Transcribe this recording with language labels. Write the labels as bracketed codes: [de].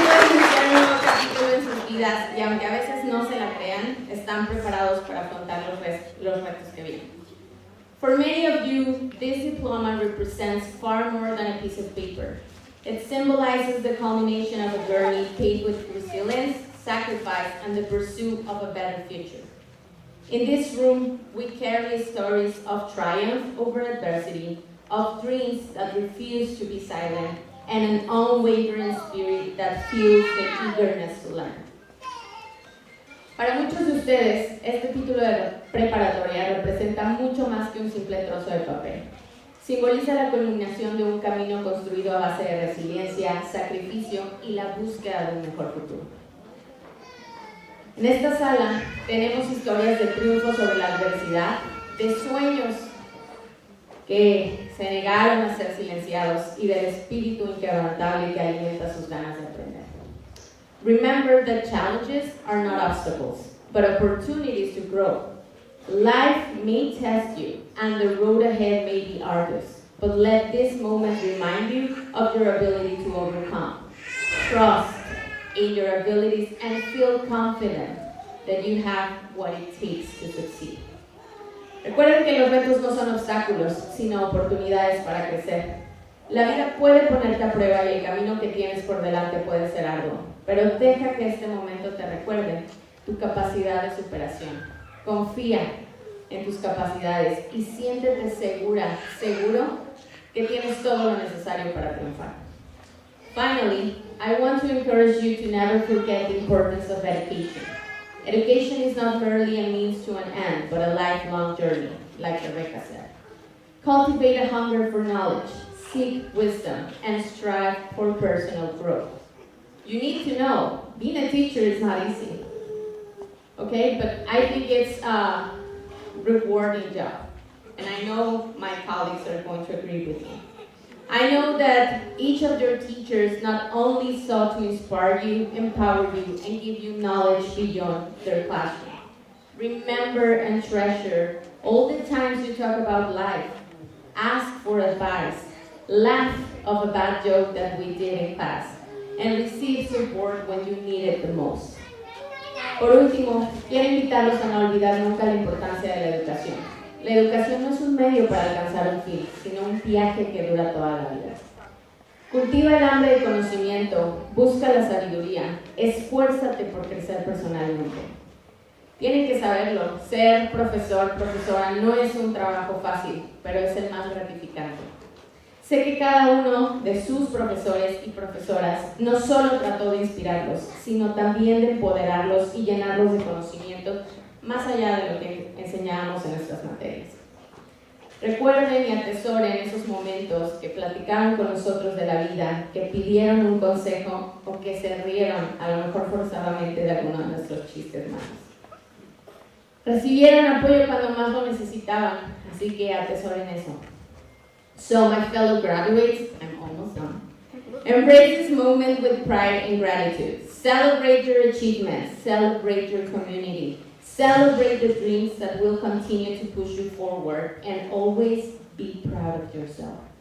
[es] Iniciar un nuevo capítulo en sus vidas, y aunque a veces no se la crean, están preparados para afrontar los retos que vienen. [en] For many of you, this diploma represents far more than a piece of paper. It symbolizes the culmination of a journey paved with resilience, sacrifice, and the pursuit of a better future. In this room, we carry stories of triumph over adversity, of dreams that refuse to be silent, and an unwavering spirit that fuels the eagerness to learn. [es] Para muchos de ustedes, este título de preparatoria representa mucho más que un simple trozo de papel. Simboliza la culminación de un camino construido a base de resiliencia, sacrificio y la búsqueda de un mejor futuro. En esta sala tenemos historias de triunfo sobre la adversidad, de sueños que se negaron a ser silenciados y del espíritu inquebrantable que alimenta sus ganas de aprender. [en] Remember that challenges are not obstacles, but opportunities to grow. Life may test you, and the road ahead may be arduous, but let this moment remind you of your ability to overcome. Trust in your abilities and feel confident that you have what it takes to succeed. [es] Recuerden que los retos no son obstáculos, sino oportunidades para crecer. La vida puede ponerte a prueba y el camino que tienes por delante puede ser arduo, pero deja que este momento te recuerde tu capacidad de superación. Confía en tus capacidades y siéntete seguro que tienes todo lo necesario para triunfar. [en] Finally, I want to encourage you to never forget the importance of education. Education is not merely a means to an end, but a lifelong journey, like Rebecca said. Cultivate a hunger for knowledge, seek wisdom, and strive for personal growth. You need to know, being a teacher is not easy, okay? But I think it's a rewarding job, and I know my colleagues are going to agree with me. I know that each of your teachers not only sought to inspire you, empower you, and give you knowledge beyond their classroom. Remember and treasure all the times you talk about life. Ask for advice. Laugh of a bad joke that we did in class. And receive support when you need it the most. [es] Por último, quiero invitarlos a no olvidar nunca la importancia de la educación. La educación no es un medio para alcanzar un fin, sino un viaje que dura toda la vida. Cultiva el hambre de conocimiento, busca la sabiduría, esfuérzate por crecer personalmente. Tienen que saberlo, ser profesor, profesora no es un trabajo fácil, pero es el más gratificante. Sé que cada uno de sus profesores y profesoras no solo trató de inspirarlos, sino también de empoderarlos y llenarlos de conocimiento más allá de lo que enseñábamos en nuestras materias. Recuerden y atesoren esos momentos que platicaron con nosotros de la vida, que pidieron un consejo o que se rieron, a lo mejor forzadamente, de alguno de nuestros chistes malos. Recibieron apoyo cuando más lo necesitaban, así que atesoren eso. [en] So, my fellow graduates, I'm almost done. Embrace this moment with pride and gratitude. Celebrate your achievements, celebrate your community. Celebrate the dreams that will continue to push you forward, and always be proud of yourself.